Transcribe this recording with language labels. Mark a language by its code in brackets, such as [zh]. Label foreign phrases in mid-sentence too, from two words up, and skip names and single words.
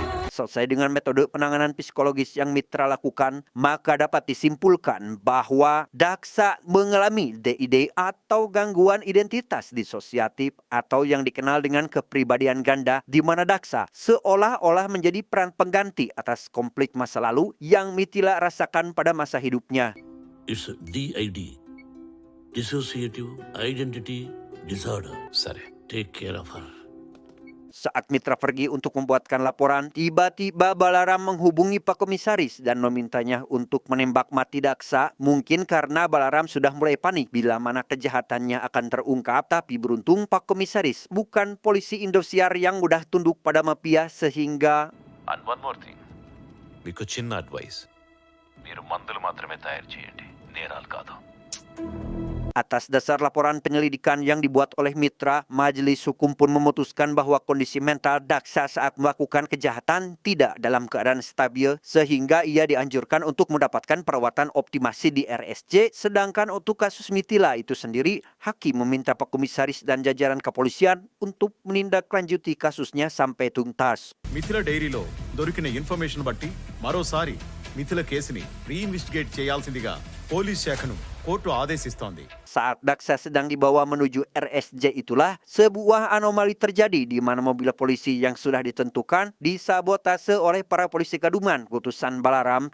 [id] Selesai dengan metode penanganan psikologis yang Mitra lakukan, maka dapat disimpulkan bahwa Daksa mengalami DID atau gangguan identitas disosiatif atau yang dikenal dengan kepribadian ganda, di mana Daksa seolah-olah menjadi peran pengganti atas konflik masa lalu yang Mithila rasakan pada masa hidupnya. [en] It's DID, Dissociative Identity Disorder. [te] సరే. [en] Take care of her. [id] Saat Mitra pergi untuk membuatkan laporan, tiba-tiba Balaram menghubungi Pak Komisaris dan memintanya untuk menembak mati Daksa. Mungkin karena Balaram sudah mulai panik bila mana kejahatannya akan terungkap. Tapi beruntung Pak Komisaris bukan polisi Indosiar yang mudah tunduk pada mafia sehingga... [en] And one more thing, [te] మీకు చిన్న అడ్వైస్, మీరు మందులు మాత్రమే తయారు చేయండి, నేరాలు కాదు. [id] Atas dasar laporan penyelidikan yang dibuat oleh Mitra, Majelis Hukum pun memutuskan bahwa kondisi mental Daksa saat melakukan kejahatan tidak dalam keadaan stabil sehingga ia dianjurkan untuk mendapatkan perawatan optimasi di RSJ. Sedangkan untuk kasus Mithila itu sendiri, hakim meminta Pak Komisaris dan jajaran kepolisian untuk menindaklanjuti kasusnya sampai tuntas. [te] మిథిల డైరీలో దొరికిన ఇన్ఫర్మేషన్ బట్టి మరోసారి మిథిల కేసుని రీఇన్వెస్టిగేట్ చేయాల్సిందిగా పోలీస్ శాఖను కోర్టు ఆదేశిస్తోంది. [id] Saat Daksa sedang dibawa menuju RSJ itulah sebuah anomali terjadi di mana mobil polisi yang sudah ditentukan disabotase oleh para polisi Kaduman utusan Balaram.